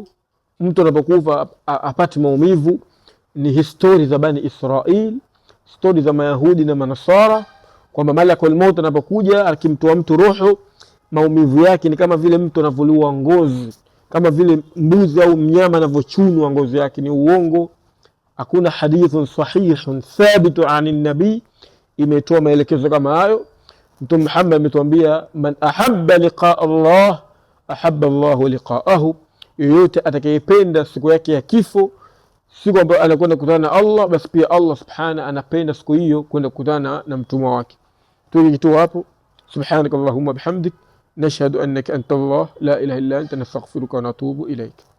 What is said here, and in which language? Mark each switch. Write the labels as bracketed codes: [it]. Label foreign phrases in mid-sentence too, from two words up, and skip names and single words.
[sw] Mtu anapokufa apati maumivu ni histori za Bani Israil, histori za Mayahudi na Manasara, kwamba [ar] ملك الموت [sw] anapokuja akimtoa mtu roho, maumivu yake ni kama vile mtu anavuliwa ngozi, kama vile mbuzi au mnyama anavyochunwa ngozi yake. Ni uongo. Hakuna [ar] حديث صحيح ثابت عن النبي [sw] imetoa maelekezo kama hayo. Mtume Muhammad ametuambia [ar] من أحب لقاء الله أحب الله لقاءه, [sw] yoyote atakayependa siku yake ya kifo, siku ambayo anakwenda kukutana na Allah, basi pia Allah subhanahu anapenda siku hiyo kwenda kukutana na mtumwa wake. Tukitu hapo, [ar] سبحانك اللهم بحمدك نشهد أنك أنت الله لا إله إلا أنت نستغفرك ونتوب إليك.